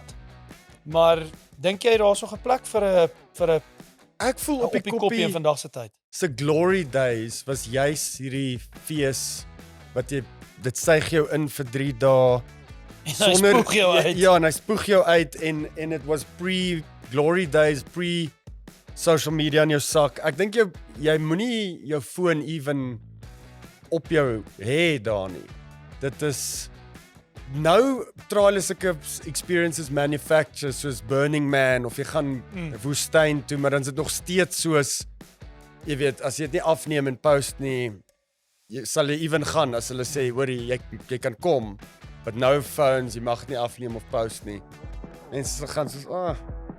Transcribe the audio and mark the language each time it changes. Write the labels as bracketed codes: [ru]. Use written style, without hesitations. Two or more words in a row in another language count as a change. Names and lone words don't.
[af] Maar dink jy daar's nog 'n plek vir 'n Ek voel op die koppie in koppie vandag se tyd? se glory days was juis hierdie fees wat dit suig jou in vir 3 dae En hy spoeg jou uit. Ja, en hy spoeg jou uit en [en] it was pre-glory days, pre-social media [af] in jou sak. Ek dink jy moenie jou foon even op jou hê daar nie. Dit is nou hulle sulke [en] experiences manufacture [af] soos Burning Man of jy gaan 'n woestyn toe, maar dan is dit nog steeds soos jy weet, as jy dit nie afneem en post nie, sal jy even gaan as hulle sê, hoorie, jy kan kom, [en] but no phones, [af] jy mag nie afneem of post nie. Mense gaan soos,